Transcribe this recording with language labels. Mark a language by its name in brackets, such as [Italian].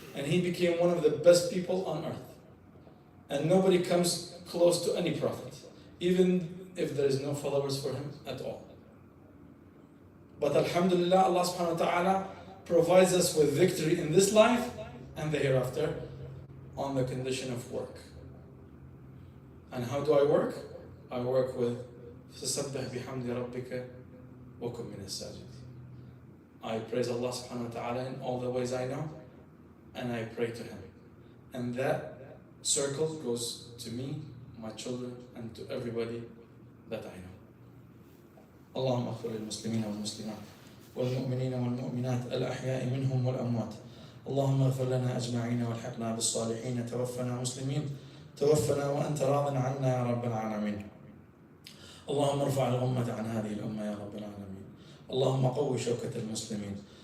[English] And he became one of the best people on earth. And nobody comes close to any Prophet. Even if there is no followers for him at all. But alhamdulillah, Allah subhanahu wa ta'ala provides us with victory in this life and the hereafter on the condition of work. And how do I work? I work with [Arabic] فَسَبِّحْ بِحَمْدِ رَبِّكَ وَكُنْ مِنَ السَّاجِدِينَ. [English] I praise Allah subhanahu wa ta'ala in all the ways I know, and I pray to Him. And that circle goes to me, my children, and to everybody that I know. [Arabic] اللهم اغفر للمسلمين والمسلمات والمؤمنين والمؤمنات الأحياء منهم والأموات اللهم اغفر لنا أجمعين والحقنا بالصالحين، توفنا مسلمين، توفنا وأنت راض عنا يا رب العالمين. اللهم ارفع الغمة عن هذه الأمة يا رب العالمين. اللهم قوي شوكة المسلمين.